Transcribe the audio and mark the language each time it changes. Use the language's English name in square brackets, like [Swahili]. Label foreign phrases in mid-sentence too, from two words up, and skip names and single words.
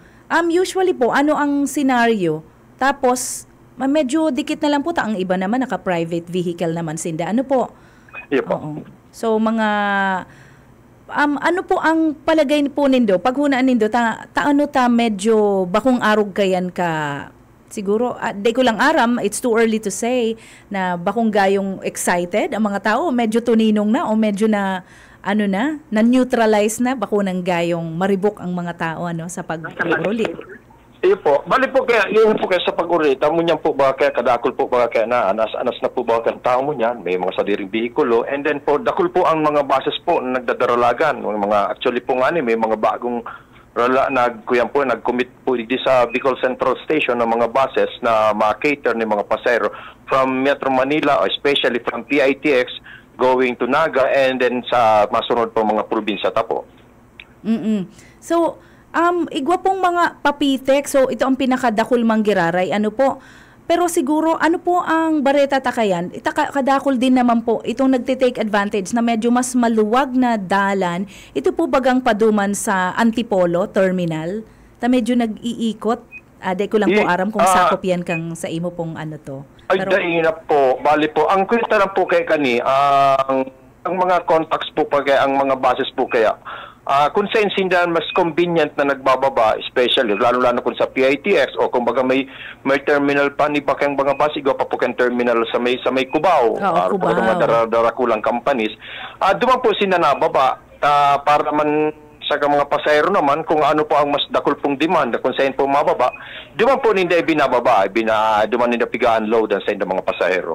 [Bikol] Usually po, ano ang senaryo? Tapos, medyo dikit na lang po ang iba naman, naka-private vehicle naman sinda. Ano po? Iya po. Oo. So, mga... ano po ang palagay po nindo? Pag hunaan nindo, medyo bakong arog kayan ka... Siguro, di ko lang aram, [English] it's too early to say [Bikol] na bakong gayong excited ang mga tao, medyo tuninong na o medyo na, na-neutralize na, bako ng gayong maribok ang mga tao sa pag-uli. Iyo po, bali po kaya, yun po kaya sa pag-uli, tamo niyan po ba kaya, kadakol po ba kaya na, anas na po ba kaya tao mo niyan, may mga sadiring bihikulo, [English] and then [Bikol] po, dakol po ang mga bases po na nagdadaralagan, actually po nga may mga bagong nag-commit po di sa Bicol Central Station ng mga buses na ma-cater ng mga pasahero from Metro Manila, [English] especially from PITX going to Naga and then [Bikol] sa masunod po mga probinsya tapo. So, igwa pong mga papitek, so ito ang pinakadakol manggiraray, ano po? Pero siguro, ano po ang Bareta Takayan? Kadakol din naman po, itong nagtitake advantage na medyo mas maluwag na dalan. Ito po bagang paduman sa Antipolo Terminal? Medyo nag-iikot? Di ko lang po aram kung sakop yan kang sa imo pong to. Pero, ay, na po. Bali po. Ang kwenta lang po kay kani, ang mga contacts po pa kaya, ang mga bases po kaya, kung sa insindahan mas convenient na nagbababa, especially lalo-lalo kung sa PITX o kung baga may terminal pa ni bakang mga basigo pa po kang terminal sa may Cubao, Cubao. Mga darakulang companies. Duman po sila nababa para man sa mga pasahero naman kung ano po ang mas dakol pong demand kung saan po mababa, duman po ninda binababa, duman ninda piga-unload sa mga pasaheros.